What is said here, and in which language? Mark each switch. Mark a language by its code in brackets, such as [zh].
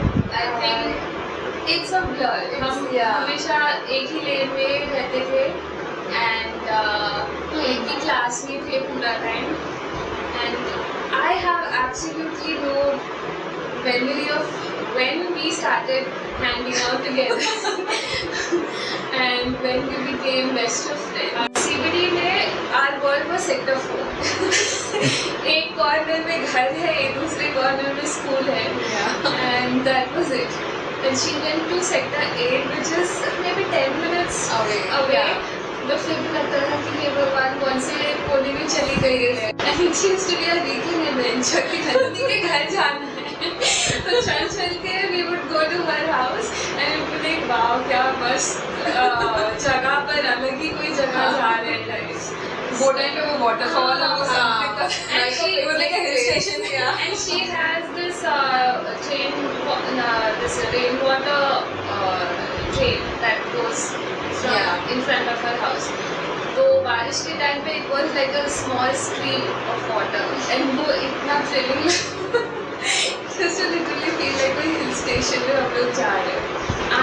[en] I think it's a blur. [hi] हम हमेशा एक ही लेन में रहते थे, [en] and [hi] एक ही क्लास में थे पूरा time, [en] and I have absolutely no memory of when we started hanging out together and when we became best of friends. CBD में our world was sector 4. [hi] एक कॉर्नर में घर है, एक दूसरे कॉर्नर में स्कूल है, [en] and that was it. And she went to sector 8, which is maybe 10 minutes away. [hi] तो फिर भी लगता था कि ये भगवान कौन से कोने में चली गई है. [en] And she used to be a weekend adventure [hi] कि नंदिनी के घर जाना है. तो चल के [en] we would go to her house and we would think, wow, [hi] क्या मस्त जगह पर अलग ही कोई जगह जा रहे हैं guys. [en] Boating to a waterfall or something. And she it was like a hill station, yeah. And she has this this rainwater drain that goes from in front of her house. [hi] तो बारिश के time पे [en] it was like a small stream of water, and [hi] वो इतना [en] thrilling just to literally feel like a hill station [hi] में हम लोग जा रहे हैं.